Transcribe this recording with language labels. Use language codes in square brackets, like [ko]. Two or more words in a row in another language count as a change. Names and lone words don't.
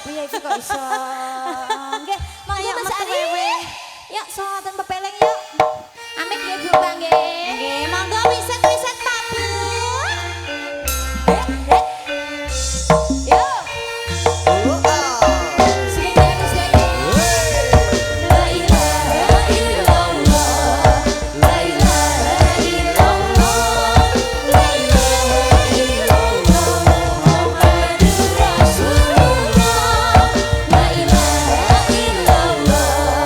[jv] tapi ya iki kok iso. Nggih, monggo Kayak Mas metu Ari. wewe. Yuk sowaten pepeleng yuk. Amit ya Bu Bang nggih. Nggih, monggo wiset-wiset Pak Bu. Yuk. Sing harus [ar] لا إله إلا الله. لا إله إلا الله. لا إله إلا الله. محمد رسول الله. لا إله إلا الله.